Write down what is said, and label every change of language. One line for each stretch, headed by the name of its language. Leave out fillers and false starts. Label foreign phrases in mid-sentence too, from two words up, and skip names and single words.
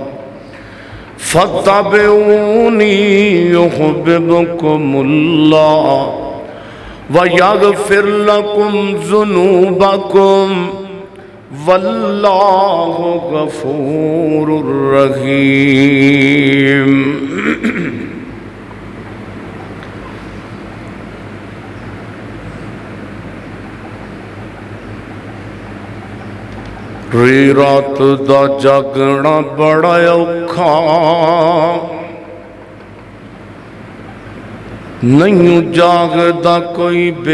Arabic: فاتبعوني يحببكم الله ويغفر لكم ذنوبكم والله غفور رحيم
Punjabi: رات دا جاگنا بڑا اوکھا نہیں جاگدا کوئی